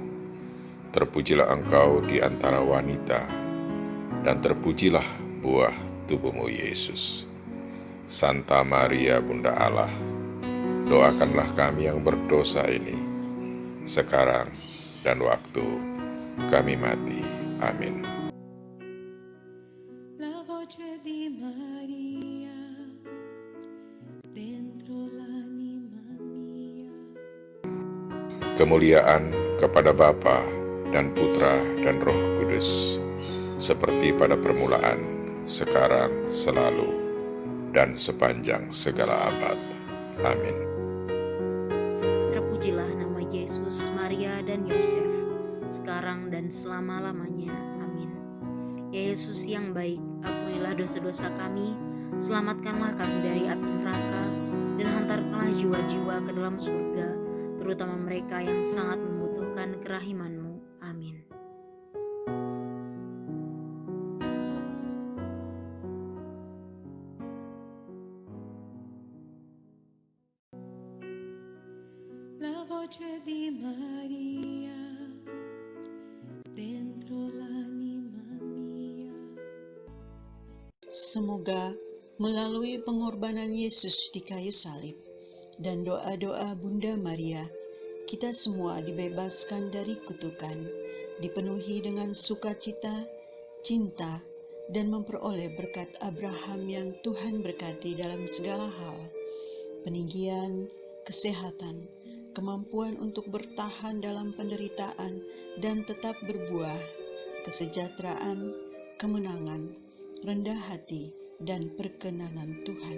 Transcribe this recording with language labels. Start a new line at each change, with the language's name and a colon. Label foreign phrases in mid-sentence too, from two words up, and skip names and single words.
Indonesian: Terpujilah Engkau di antara wanita, dan terpujilah buah tubuhmu, Yesus. Santa Maria, Bunda Allah, doakanlah kami yang berdosa ini, sekarang dan waktu kami mati. Amin.
Italian: La voce di Maria dentro l'anima mia.
Indonesian: Kemuliaan kepada Bapa dan Putra dan Roh Kudus, seperti pada permulaan, sekarang, selalu, dan sepanjang segala abad. Amin. Terpujilah nama Yesus, Maria, dan Yosef, sekarang dan selama-lamanya. Amin. Ya Yesus yang baik, ampunilah dosa-dosa kami, selamatkanlah kami dari api neraka, dan hantarkanlah jiwa-jiwa ke dalam surga, terutama mereka yang sangat membutuhkan kerahiman-Mu. Amin.
Italian: La voce di Maria dentro l'anima mia.
Indonesian: Semoga melalui pengorbanan Yesus di kayu salib dan doa-doa Bunda Maria, kita semua dibebaskan dari kutukan, dipenuhi dengan sukacita, cinta, dan memperoleh berkat Abraham yang Tuhan berkati dalam segala hal, peninggian, kesehatan, kemampuan untuk bertahan dalam penderitaan dan tetap berbuah, kesejahteraan, kemenangan, rendah hati, dan perkenanan Tuhan.